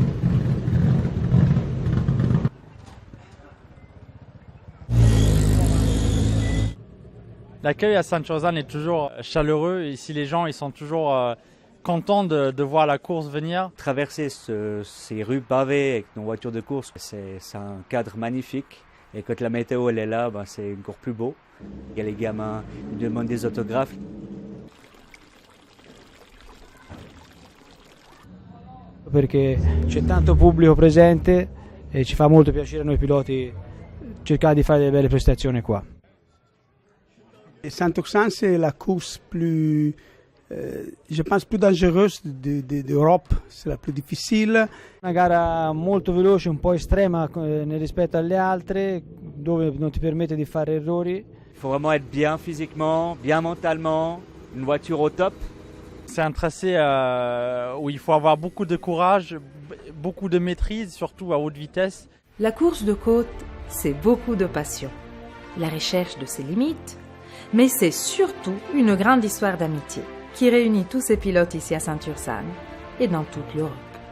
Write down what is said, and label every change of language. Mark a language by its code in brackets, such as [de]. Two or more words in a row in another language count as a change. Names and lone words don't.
[fr] L'accueil à Sainte-Josane est toujours chaleureux. Ici, les gens ils sont toujours contents de voir la course venir. Traverser ces rues pavées avec nos voitures de course, c'est un cadre magnifique. Et quand la météo elle est là, c'est encore plus beau. Il y a les gamins, ils demandent des autographes. [it] Perché c'è tanto pubblico presente e ci fa molto piacere a noi piloti cercare di fare delle belle prestazioni qua. [fr] Sainte-Oxane, c'est la course plus, je pense, plus dangereuse d'Europe. C'est la plus difficile. [it] Una gara molto veloce, un po' estrema rispetto alle altre, dove non ti permette di fare errori. [fr] Il faut vraiment être bien physiquement, bien mentalement, une voiture au top. C'est un tracé où il faut avoir beaucoup de courage, beaucoup de maîtrise, surtout à haute vitesse. La course de côte, c'est beaucoup de passion, la recherche de ses limites, mais c'est surtout une grande histoire d'amitié qui réunit tous ces pilotes ici à Sainte-Ursane et dans toute l'Europe.